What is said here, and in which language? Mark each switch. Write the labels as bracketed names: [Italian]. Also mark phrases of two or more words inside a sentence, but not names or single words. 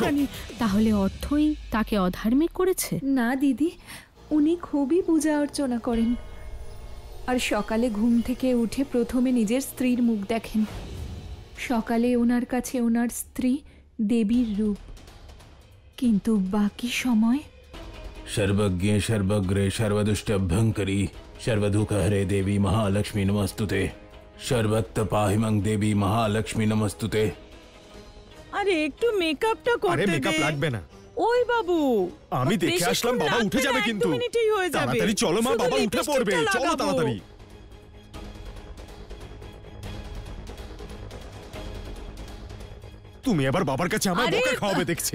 [Bangla] তাহলে অর্থই তাকে অধার্মিক করেছে? না দিদি, উনি খুবই পূজা অর্চনা করেন, আর সকালে ঘুম থেকে উঠে প্রথমে নিজের স্ত্রীর মুখ দেখেন। সকালে ওনার কাছে ওনার স্ত্রী দেবীর রূপ, কিন্তু বাকি সময় [Sanskrit] सर्वज्ञे सर्वग्रे सर्वदुष्टभ्यंकरी सर्वदुःखहरे देवी महालक्ष्मी नमस्तुते। सर्वत्र पाहिमं देवी महालक्ष्मी नमस्तुते। [Bangla] আরে একটু মেকআপটা করতে দে। আরে মেকআপ লাগবে না। ওই বাবু, আমি দেখে আসলাম, বাবা উঠে যাবে কিন্তু। তাড়াতাড়ি চলো মা, বাবা উঠে পড়বে, চলো তাড়াতাড়ি। তুমি এবার বাবার কাছে আমার বকা খাওয়াবে দেখছি।